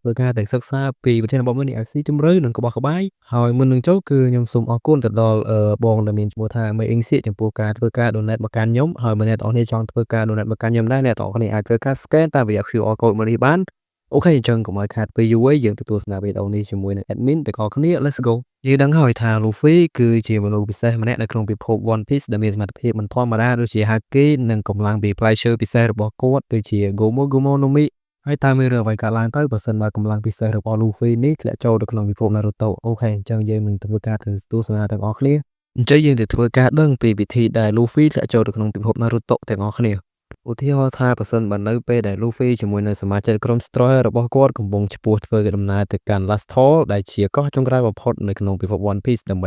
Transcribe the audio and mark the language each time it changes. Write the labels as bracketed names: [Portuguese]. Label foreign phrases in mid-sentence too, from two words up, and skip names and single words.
[Khmer] ធ្វើការទៅសិក្សាពីប្រធានបទមួយនេះឲ្យស៊ីជម្រៅនិងក្បោះក្បាយហើយមុននឹងចូលគឺខ្ញុំសូមអរគុណទៅដល់បងដែលមានឈ្មោះថា May Insight ចំពោះការធ្វើការ donate មកកាន់ខ្ញុំហើយបើអ្នកទាំងអស់គ្នាចង់ធ្វើការ donate មកកាន់ខ្ញុំដែរអ្នកទាំងអស់គ្នាអាចធ្វើការ scan តាមរយៈ QR code មួយនេះបានអូខេអញ្ចឹងកុំឲ្យខាតពេលយូរអីយើងទៅទស្សនាវីដេអូនេះជាមួយនឹង admin ទាំងអស់គ្នា [English] let's go [Khmer] យើងដឹងហើយថា Luffy គឺជាមនុស្សពិសេសម្នាក់នៅក្នុងពិភ ព One Piece ដែលមានសមត្ថភាពមិនធម្មតាដូចជា Haki និងកម្លាំងពីផ្លែឈើពិសេសរបស់គាត់ដូចជា Gomu Gomu no Mi ហើយតើមានរឿងអ្វីកើតឡើងទៅបើសិនបើកម្លាំងពិសេសរបស់ Luffy នេះធ្លាក់ចូលទៅក្នុងពិភព Naruto អូខេអញ្ចឹងយើងនឹងធ្វើការទៅទស្សនាទាំងអស់គ្នាអញ្ចឹងយើងទៅធ្វើការដឹងពីវិធីដែល Luffy ធ្លាក់ចូលទៅក្នុងពិភព Naruto ទាំងអស់គ្នាឧទាហរណ៍ថាបើសិនបើនៅពេលដែល Luffy ជាមួយនឹងសមាជិកក្រុម Destroyer របស់គាត់កំពុងឆ្ពោះធ្វើដំណើរទៅកាន់ Last Hall ដែលជាកោះចុងក្រោយបំផុតនៅក្នុងពិភព One Piece ដើម្បី